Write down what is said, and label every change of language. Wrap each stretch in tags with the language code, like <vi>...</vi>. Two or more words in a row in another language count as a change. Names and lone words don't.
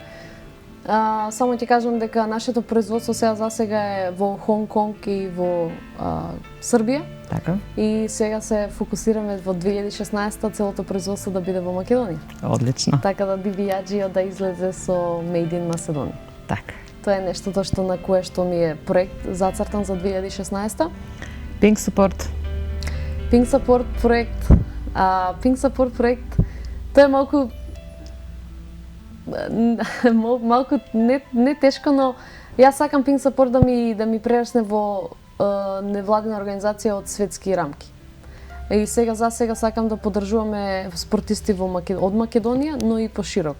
<mk>Само ќе кажам дека нашето производство засега е во Хонг Конг и во Србија. Така. И сега се фокусираме во 2016 целото производство да биде во Македонија. Одлично. Така да Ди Биаджио да излезе со</mk> <en>Made in Macedon.</en> <mk>Така. Тоа е нештото што на кое што ми е проект зацртан за 2016. Pink Support. Pink Support проект. Pink Support проект, тоа е малку не тешко, но јас сакам Pink Support да ми прерасне во невладина организација од светски рамки. И сега сакам да поддржуваме спортисти од Македонија, но и пошироко.</mk>